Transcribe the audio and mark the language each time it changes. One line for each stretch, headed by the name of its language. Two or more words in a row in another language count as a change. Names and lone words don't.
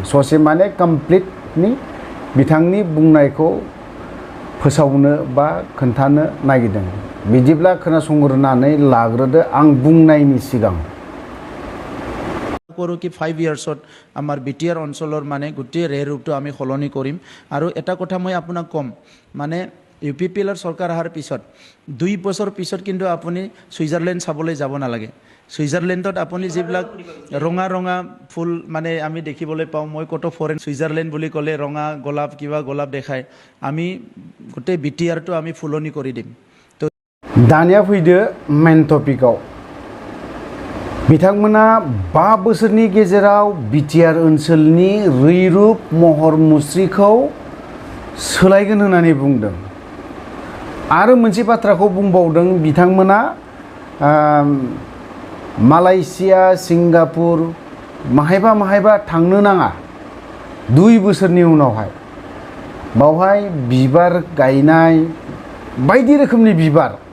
Bodo: ससे माने कमप्लिटनि बिथांनि बुंनायखौ फोसावनो बा खोन्थानो नागिरदों। बिदिब्ला खोनासंग्रोनानै लाग्रोदो आं बुंनायनि सिगां।
Assamese: কৰোঁ কি 5 ইয়াৰ্ছত आमार BTR অঞ্চলৰ মানে গোটেই ৰেৰূপটো আমি সলনি কৰিম আৰু এটা কথা মই আপোনাক কম মানে UPPL চৰকাৰ অহাৰ পিছত 2 বছৰ পিছত কিন্তু আপুনি সুইজাৰলেণ্ড চাবলৈ যাব নালাগে। সুইজাৰলেণ্ডত আপুনি যিবিলাক ৰঙা ৰঙা ফুল মানে আমি দেখিবলৈ পাওঁ, মই কত ফৰেন সুইজাৰলেণ্ড বুলি ক'লে ৰঙা গোলাপ কিবা গোলাপ দেখায়, আমি গোটেই BTRটো আমি ফুলনি কৰি দিম। তো
Bodo: दानिया फैदो मेन टपिकआव। बिथांमोना 5 बोसोरनि गेजेराव BTR ओनसोलनि रैरुप महर मुस्रिखौ सोलायगोन होननानै बुंदों आरो मोनसे बाथ्राखौ बुंबावदों बिथांमोना मालयेशिया सिंगापुर माहायबा थांनो नाङा 2 बोसोरनि उनावहाय बावहाय बिबार गायनाय बायदि रोखोमनि बिबार